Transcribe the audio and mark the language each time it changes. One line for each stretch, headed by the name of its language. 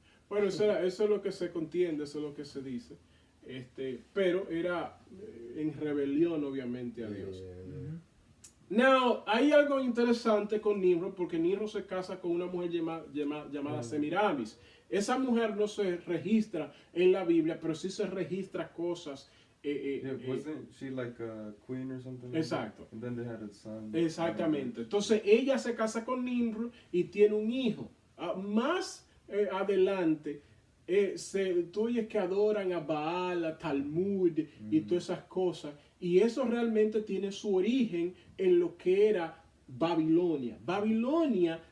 Spanish: Bueno, eso es lo que se contiende, eso es lo que se dice. Pero era en rebelión, obviamente, a Dios. Now, hay algo interesante con Nimrod, porque Nimrod se casa con una mujer llamada Semiramis. Esa mujer no se registra en la Biblia, pero sí se registra cosas.
English: Wasn't she like a queen or something?
Spanish: Exacto.
English: And then they had a son.
Spanish: Exactamente. Entonces ella se casa con Nimrod y tiene un hijo. Más adelante, tú oyes que adoran a Baal, a Talmud y todas esas cosas. Y eso realmente tiene su origen en lo que era Babilonia. Babilonia